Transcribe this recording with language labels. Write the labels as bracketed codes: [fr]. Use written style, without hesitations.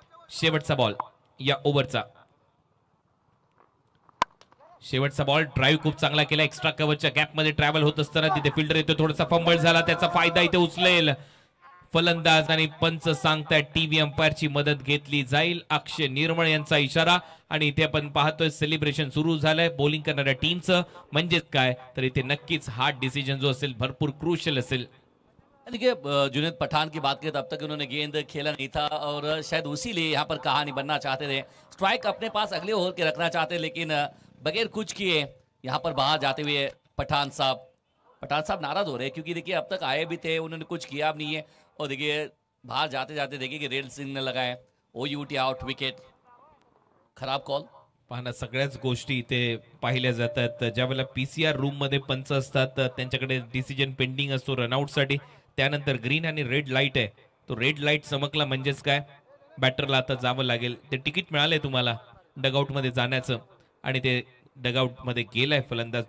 [mr] शेवटचा बॉल या ओव्हरचा, शेवटचा बॉल, ड्राईव्ह खूप चांगला केला, एक्स्ट्रा कव्हरच्या गॅप मध्ये ट्रॅव्हल होत असताना तिथे फिल्डर येतो, थोडासा फंबल झाला, त्याचा फायदा इथे उचलेल फलंदाज आणि पंच सांगतायत टीव्ही अंपायरची मदत घेतली जाईल। अक्षय निर्मळ यांचा इशारा आणि इथे आपण पाहतोय सेलिब्रेशन सुरू झालंय बॉलिंग करणाऱ्या टीमचं। म्हणजेच काय तर इथे नक्कीच हार्ड डिसीजन जो असेल भरपूर क्रूशियल असेल। [hi] देखिए जुनैद पठान की बात करें तब तक उन्होंने गेंद खेला नहीं था और शायद उसी लिए यहाँ पर कहानी बनना चाहते थे। स्ट्राइक अपने पास अगले ओवर के रखना चाहते, लेकिन बगैर कुछ किए यहाँ पर बाहर जाते हुए पठान साहब नाराज हो रहे हैं, क्योंकि देखिए अब तक आए भी थे, उन्होंने कुछ किया भी नहीं है। और देखिए बाहर जाते जाते देखिए कि रेड सिग्नल लगाए, OUT आउट, विकेट, खराब कॉल। [mr] पाहना सगळ्याच गोष्टी इथे पाहिल्या जातात. ज्या वेळेला पीसीआर रूम मध्ये पंच असतात त्यांच्याकडे डिसिजन पेंडिंग असतो रनआउट साठी. त्यानंतर ग्रीन आणि रेड लाईट आहे. तो रेड लाईट चमकला म्हणजेच काय, बॅटरला आता जावं लागेल. ते तिकीट मिळालंय तुम्हाला डगआउट मध्ये जाण्याचं आणि ते डगआउट मध्ये गेलाय फलंदाज.